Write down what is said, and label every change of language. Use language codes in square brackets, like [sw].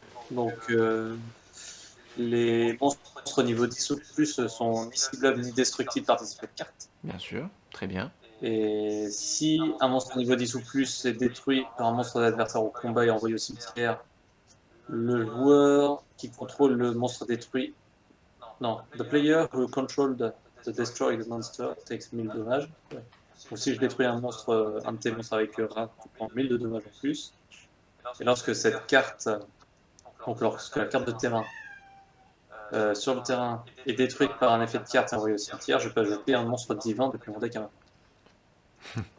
[fr] Donc, les monstres niveau 10 ou plus sont ni ciblables ni destructibles par des effets de carte. Bien sûr. Très bien. Et si un monstre niveau 10 ou plus est détruit par un monstre d'adversaire au combat et envoyé au cimetière, le joueur qui contrôle le monstre détruit. [en] Non, the player who controlled the destroyed monster takes 1000 dommages. [fr] Ouais. Donc si je détruis un monstre, un de tes monstres avec Ra, tu prends 1000 de dommages en plus. Et lorsque cette carte, donc lorsque la carte de terrain sur le terrain est détruite par un effet de carte et envoyée au cimetière, je peux ajouter un monstre divin depuis mon deck à ma main.